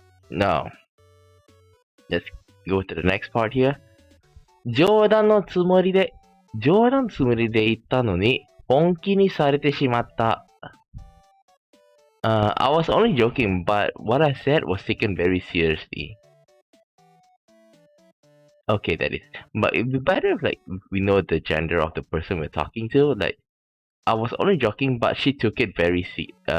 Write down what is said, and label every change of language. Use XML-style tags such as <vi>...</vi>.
<en>Now, let's go to the next part here.</en> <ja>冗談のつもりで言ったのに、本気にされてしまった。</ja> <en>I was only joking, but what I said was taken very seriously. Okay, that is. But it'd be better if, we know the gender of the person we're talking to. I was only joking, but she took it very seriously.</en>